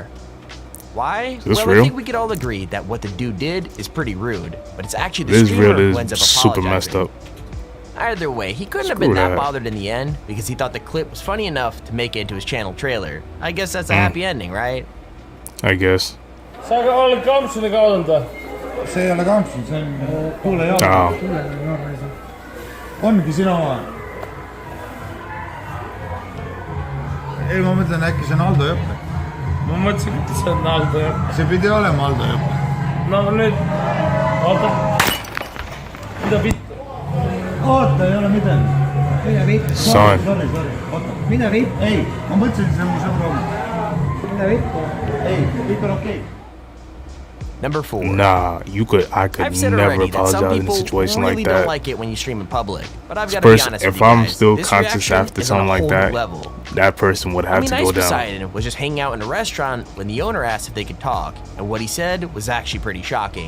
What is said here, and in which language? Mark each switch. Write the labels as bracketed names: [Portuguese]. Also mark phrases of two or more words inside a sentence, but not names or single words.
[English] Why? this Well, real? I think we could all agree that what the dude did is pretty rude, but it's actually the This streamer real who ends is up super apologizing. messed up. Either way, he couldn't have Screw been that that. bothered in the end because he thought the clip was funny enough to make it into his channel trailer. I guess that's a happy ending, right? I guess. [Estonian] See ei ole kaudanda. See ei ole kampsun, see on tuulejaam. Aa. Ongi sinu oma. Ei, ma mõtlen, äkki see on Aldo Jõppe. Ma mõtlesin, et see on Aldo Jõppe. See pidi olema Aldo Jõppe. No nüüd, oota. Mida vittu? Oota, ei ole midagi. Mida vittu? [English] Son. [Estonian] Sorry. Oota. Mida vittu? Ei, ma mõtlesin, see on mu sõbra oma. Mida vittu? Ei, kõik on okei. [English] Number 4. Nah, I could I've said never already that some apologize in a people situation really like don't that. like it when you stream in public, but I've got to be honest with If you I'm guys, still this conscious reaction after is on something a like whole that, new level. that person would I have mean, to Ice go down. Poseidon was just hanging out in a restaurant when the owner asked if they could talk, and what he said was actually pretty shocking.